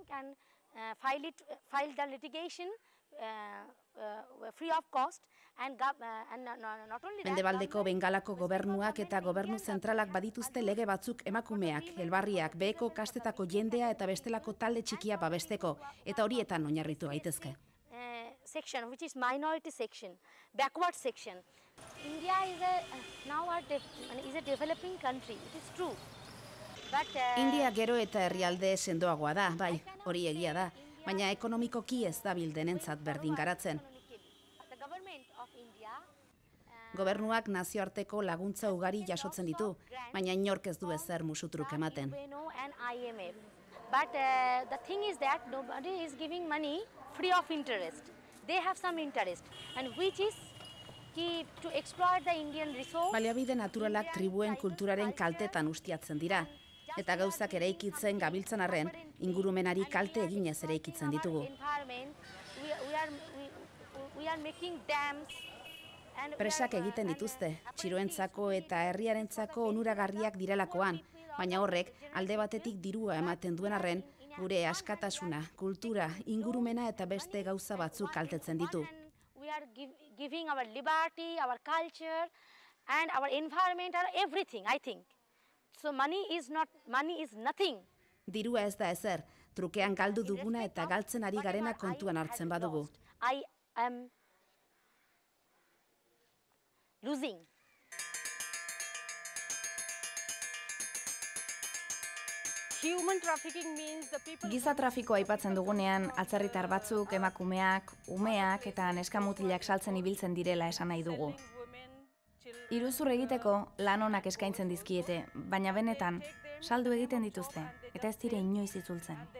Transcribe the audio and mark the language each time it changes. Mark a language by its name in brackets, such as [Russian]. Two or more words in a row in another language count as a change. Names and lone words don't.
[Basque] Mendebaldeko Bengalako gobernuak eta gobernu zentralak badituzte lege batzuk emakumeak, elbarriak, beheko kastetako jendea eta bestelako talde txikia babesteko, eta horietan oinarritu gaitezke. [English] Section, which is minority section, backward section. India is a developing country, it is true. [Basque] India gero eta herrialde sendoagoa da, bai, hori egia da, baina ekonomikoki ez dabil denentzat berdin garatzen. Gobernuak nazioarteko laguntza ugari jasotzen ditu, baina inork ez du ezer musutruk ematen. [English] But the thing is that nobody is giving money free of interest. They have some interest, and which is to exploit the Indian resource. [Basque] Baliabide naturalak tribuen kulturaren kaltetan ustiatzen dira, eta gauzak eraikitzen gabiltzan arren, ingurumenari kalte eginez eraikitzen ditugu. Presak egiten dituzte, txiroentzako eta herriarentzako onuragarriak direlakoan, baina horrek alde batetik dirua ematen duen arren, gure askatasuna, kultura, ingurumena eta beste gauza batzuk kaltetzen ditu. [English] We are giving our liberty, our culture and our environment and everything, I think. So money is nothing. [Basque] Dirua ez da ezer, trukean galdu duguna eta galtzen ari garena kontuan hartzen badugu. [English] I am losing. [Basque] Giza trafikoa aipatzen dugunean, atzerritar batzuk, emakumeak, umeak eta neskamutilak saltzen ibiltzen direla esan nahi dugu. Iruzur egiteko lan onak eskaintzen dizkiete, baina benetan saldu egiten dituzte eta ez dire inoiz itzultzen.